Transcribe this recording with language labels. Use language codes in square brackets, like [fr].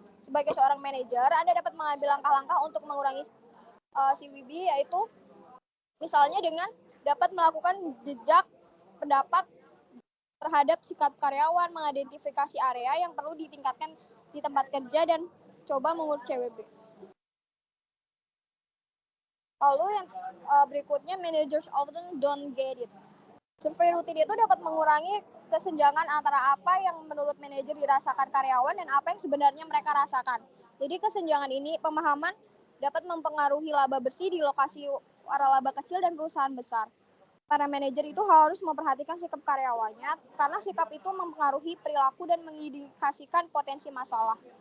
[id] Sebagai seorang manajer, Anda dapat mengambil langkah-langkah untuk mengurangi CWB, yaitu misalnya dengan dapat melakukan jejak pendapat terhadap sikap karyawan, mengidentifikasi area yang perlu ditingkatkan di tempat kerja, dan coba mengukur CWB. Lalu yang berikutnya, [en] managers often don't get it. [id] Survei rutin itu dapat mengurangi kesenjangan antara apa yang menurut manajer dirasakan karyawan dan apa yang sebenarnya mereka rasakan. Jadi kesenjangan ini pemahaman dapat mempengaruhi laba bersih di lokasi waralaba kecil dan perusahaan besar. Para manajer itu harus memperhatikan sikap karyawannya karena sikap itu mempengaruhi perilaku dan mengindikasikan potensi masalah.